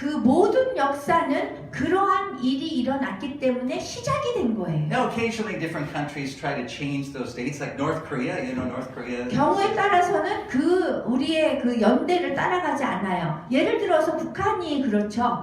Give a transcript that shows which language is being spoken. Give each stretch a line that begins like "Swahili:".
Korean: 그 모든 역사는 그러한 일이 일어났기 때문에 시작이 된 거예요.
English: Now, occasionally different countries try to change those dates, like North Korea. You know, North Korea.
Korean: 경우에 따라서는 우리의 그 연대를 따라가지 않아요. 예를 들어서 북한이 그렇죠.